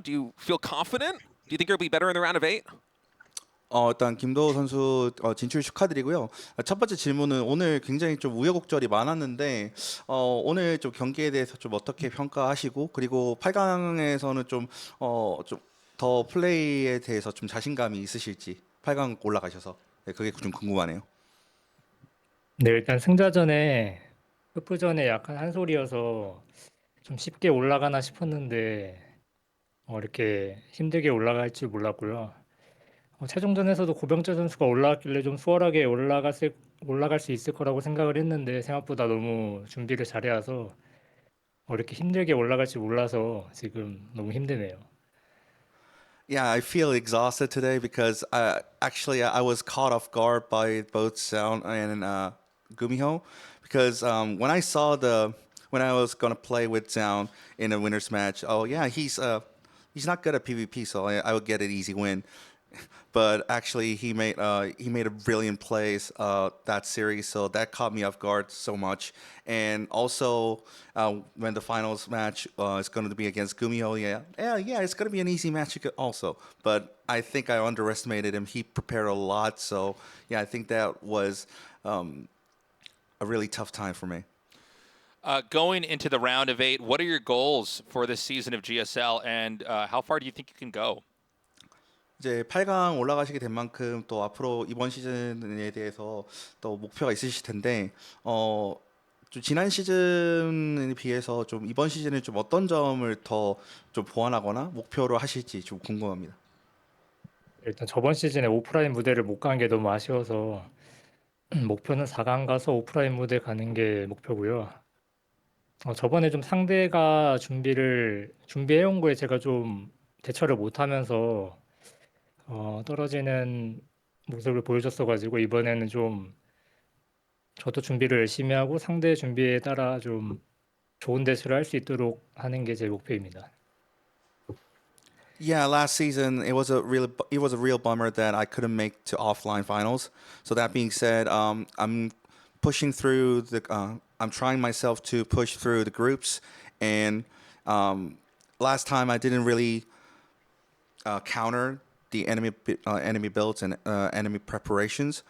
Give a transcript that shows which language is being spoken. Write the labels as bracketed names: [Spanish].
[English] Do you feel confident? Do you think you'll be better in the round of 8? [Korean] 일단 김도호 선수 진출 축하드리고요. 첫 번째 질문은 오늘 굉장히 좀 우여곡절이 많았는데 오늘 좀 경기에 대해서 좀 어떻게 평가하시고 그리고 8강에서는 좀 더 플레이에 대해서 좀 자신감이 있으실지 8강 올라가셔서 그게 좀 궁금하네요. 네, 일단 승자전에 끝부전에 약간 한 소리여서 좀 쉽게 올라가나 싶었는데 이렇게 힘들게 올라갈 줄 몰랐고요. 최종전에서도 고병재 선수가 올라왔길래 좀 수월하게 올라갈 수 있을 거라고 생각을 했는데 생각보다 너무 준비를 잘해와서 이렇게 힘들게 올라갈 줄 몰라서 지금 너무 힘드네요. [English] Yeah, I feel exhausted today because actually I was caught off guard by both Zoun and GuMiho because when I was gonna play with Zoun in a winners match, he's not good at PvP, so I would get an easy win. But actually, he made a brilliant plays that series, so that caught me off guard so much. And also, when the finals match is going to be against GuMiho, it's going to be an easy match also. But I think I underestimated him. He prepared a lot, so I think that was a really tough time for me. Going into the round of 8, what are your goals for this season of GSL, and how far do you think you can go? [Korean] 이제 8강 올라가시게 된 만큼 또 앞으로 이번 시즌에 대해서 또 목표가 있으실 텐데 좀 지난 시즌에 비해서 좀 이번 시즌에 좀 어떤 점을 더 좀 보완하거나 목표로 하실지 좀 궁금합니다. 일단 저번 시즌에 오프라인 무대를 못 간 게 너무 아쉬워서 목표는 4강 가서 오프라인 무대 가는 게 목표고요. 저번에 좀 상대가 준비해온 거에 제가 좀 대처를 못하면서 떨어지는 모습을 보여줬어가지고 이번에는 좀 저도 준비를 열심히 하고 상대 준비에 따라 좀 좋은 대처를 할 수 있도록 하는 게 제 목표입니다. [English] Yeah, last season it was a real bummer that I couldn't make to offline finals. So that being said, I'm pushing through I'm trying myself to push through the groups, and last time I didn't really counter the enemy builds and enemy preparations.